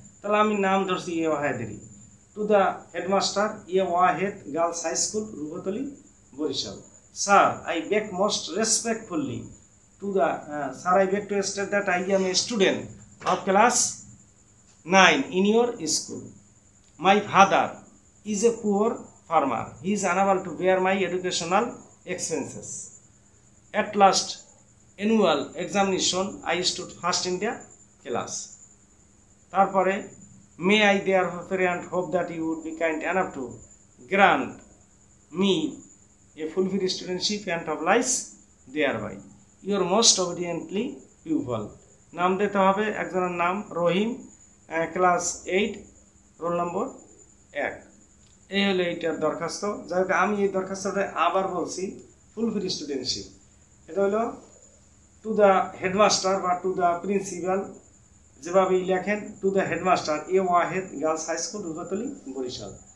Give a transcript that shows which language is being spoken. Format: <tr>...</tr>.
<bn>তাহলে আমি নাম ধরছি ওয়াহেদেরই।</bn> <en>to the headmaster</en> <bn>Wahed girls high school, Ruptali, Barishal.</bn> <en>Sir, I beg most respectfully to the sir I beg to state that I am a student of class 9 in your school. My father is a poor farmer. He is unable to bear my educational expenses. At last annual examination, I stood first in the class. তারপরে, may I therefore pray and hope that you would be kind enough to grant me a fulfilled studentship and oblige thereby. Your most obediently pupil.</en> <bn>নাম দিতে হবে, একজনের নাম রহিম, class 8, roll number 1। এই হলো এইটার দরখাস্ত। যাই হোক, আমি এই দরখাস্তটা আবার বলছি,</bn> <en>fulfil studentship,</en> <bn>এটা হলো</bn> <en>to the headmaster</en> <bn>বা</bn> <en>to the principal,</en> <bn>যেভাবেই লেখেন, to the headmaster Wahed girls high school, Ruptali, Barishal.</bn>